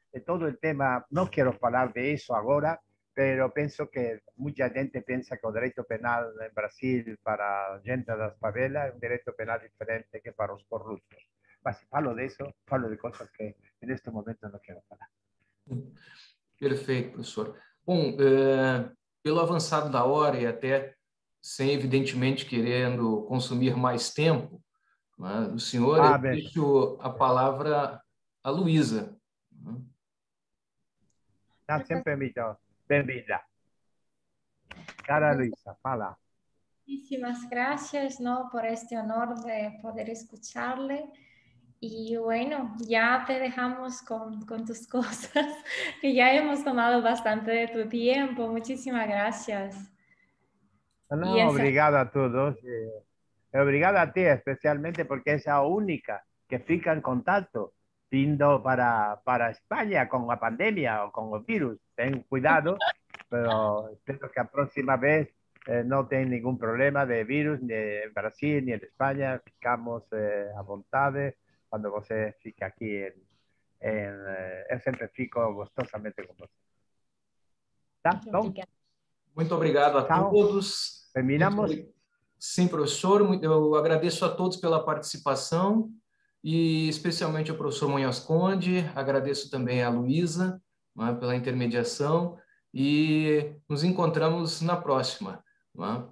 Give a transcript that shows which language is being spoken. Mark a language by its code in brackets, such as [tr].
[es] Todo el tema, no quiero hablar de eso ahora, pero pienso que mucha gente piensa que el derecho penal en Brasil para gente de las favelas es un derecho penal diferente que para los corruptos. Mas si hablo de eso, hablo de cosas que en este momento no quiero hablar. [pt] Perfeito, professor. Bom, pelo avançado da hora e até sem, evidentemente, querendo consumir mais tempo, né, do senhor, eu deixo a palavra a Luísa. Sempre bem-vinda. Cara Luisa, fala. [es] Muchísimas gracias, ¿no? Por este honor de poder escucharle. Y bueno, ya te dejamos con tus cosas, que ya hemos tomado bastante de tu tiempo. Muchísimas gracias. No, [pt] obrigado a todos. Obrigado a ti especialmente [es] porque es la única que fica en contacto vindo para España con la pandemia o con el virus. Ten cuidado, pero espero que la próxima vez no tenga ningún problema de virus ni en Brasil ni en España. [pt] Ficamos a voluntad cuando você fica aquí. Eu sempre fico gostosamente com você. Tá? Muito obrigado a todos. Terminamos. Sim, professor, eu agradeço a todos pela participação e especialmente ao professor Munhoz Conde, agradeço também a Luísa, né, pela intermediação e nos encontramos na próxima. Né?